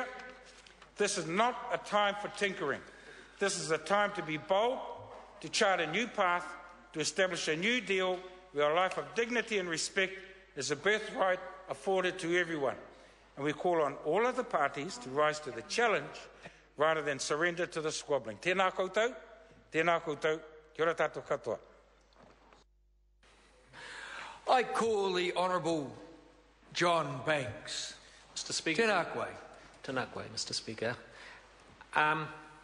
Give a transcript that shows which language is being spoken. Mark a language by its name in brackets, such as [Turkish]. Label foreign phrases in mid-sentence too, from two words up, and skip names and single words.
[English] This is not a time for tinkering. This is a time to be bold, to chart a new path, to establish a new deal where a life of dignity and respect is a birthright afforded to everyone. And we call on all other parties to rise to the challenge rather than surrender to the squabbling. [Māori] Tēnā koutou, kia ora tātou katoa. [English] I call the Honourable John Banks. Mr. Speaker. [Māori] Tēnā koe. Tēnā koe, [English] Mr. Speaker.